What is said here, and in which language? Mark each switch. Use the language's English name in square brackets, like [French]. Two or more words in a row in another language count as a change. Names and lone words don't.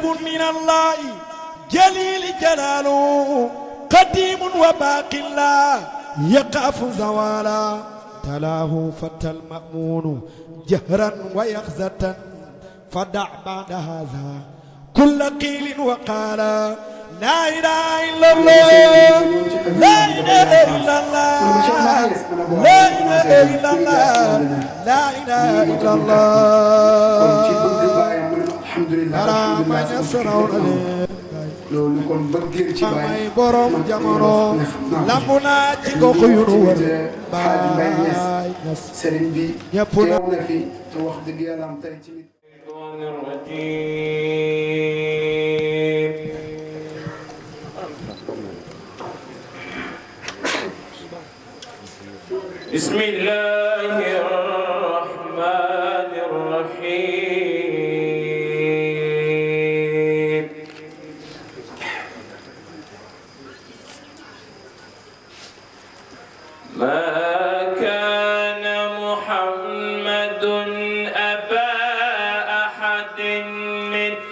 [Arabic] من الله جليل جلاله قديم وباق لا يقف زوالا تلاه فتى المأمون جهرا ويخزة فدع بعد هذا كل قيل وقالا لا إله إلا الله لا إله إلا الله لا إله إلا الله لا إله إلا الله الحمد لله ما يسرون [Wolof] loolu kon bëggee ci may borom jamono lambu naa ci gox yu nu wër baay Ñas sëriñ bi ñëpp teew na fi te wax dëgg yàlla am tey ci [Arabic] بسم الله الرحمن الرحيم ما كان محمد أبا أحد من